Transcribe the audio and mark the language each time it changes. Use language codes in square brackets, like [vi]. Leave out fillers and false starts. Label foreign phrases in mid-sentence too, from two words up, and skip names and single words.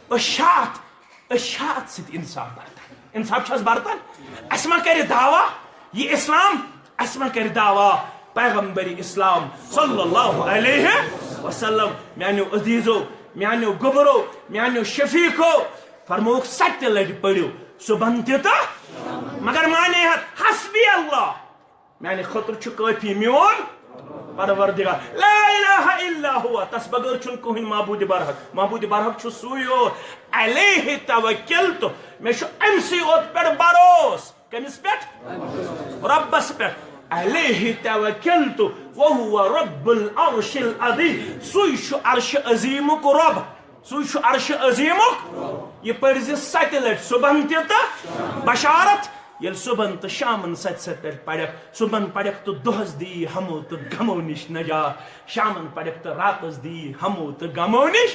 [ks] أسۍ چھا اتھ سۭتۍ انصاف برتان انصاف چھس برتان اسہِ ما کرِ دعوا یہ اسلام اسہِ ما کرِ دعوا پیغمبر اسلام [ar] صلی اللہ علیہ وسلم [ks] میانیو عزیزو میانیو گبرو میانیو شفیقو فرموک 7 لٹہِ پٔرِو صبحن تہِ تہٕ مگر مانے [ar] حسبی اللہ [ks] میانہِ خٲطرٕ چھُ کٲفی میون پروردگار [ar] لا الہ الا ہوا [ks] تس بغٲر چھُنہٕ کٕہٕنۍ معبوٗدِ برحق چھُ سُے یوت [ar] علیہ توکلتُ [ks] مےٚ چھُ أمسٕے یوت پٮ۪ٹھ بروس کٔمِس پٮ۪ٹھ رۄبس پٮ۪ٹھ [ar] علیہ توکلتُ وہو رب العرش العظیم [ks] سُے چھُ عرشِ عظیٖمُک رۄب سُے چھُ عرشِ عظیٖمُک یہِ پٔرۍ زِ 7 لٹہِ صبحن تہِ تہٕ بشارت ییٚلہِ صبحن تہٕ شامن 7 لٹہِ پرکھ صبحن پرکھ تہٕ دۄہس دی ہمو تہٕ غمو نِش نجات شامن پرکھ تہٕ راتس دی ہمو تہٕ غمو نِش